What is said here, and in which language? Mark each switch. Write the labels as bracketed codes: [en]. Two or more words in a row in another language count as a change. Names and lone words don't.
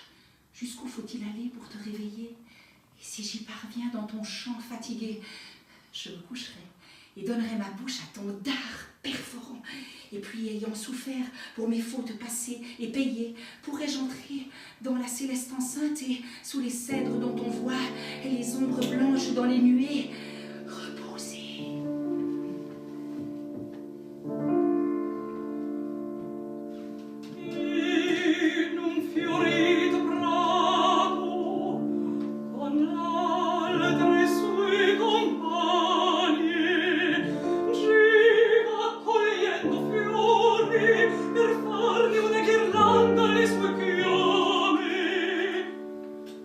[fr] Jusqu'où faut-il aller pour te réveiller? Et si j'y parviens dans ton chant fatigué, je me coucherai et donnerai ma bouche à ton dard perforant. Et puis, ayant souffert pour mes fautes passées et payées, pourrais-je entrer dans la céleste enceinte et, sous les cèdres dont on voit les ombres blanches dans les nuées, reposer. [it] In un fiorito prato, con altre sue compagne, gira cogliendo fiori per fargli una ghirlanda alle sue chiome.